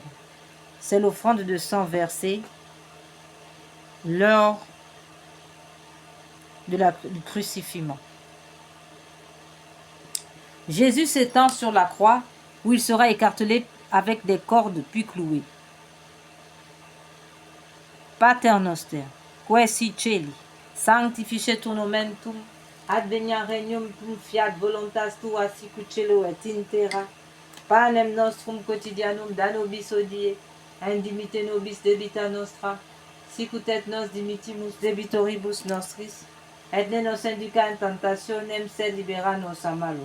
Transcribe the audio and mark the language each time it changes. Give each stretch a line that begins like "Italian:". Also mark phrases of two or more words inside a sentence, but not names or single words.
French: C'est l'offrande de sang versée lors du crucifixion. Jésus s'étend sur la croix où il sera écartelé avec des cordes puis cloué.
Latin: Pater noster, que si celi, sanctificetur nomen tuum, adveniat regnum tuum, fiat voluntas tua sicut cielo et in terra, panem nostrum quotidianum da nobis hodie, indimite nobis debita nostra, sicut et nos dimittimus debitoribus nostris, et ne nos induca in tentationem, sed libera nos a malo.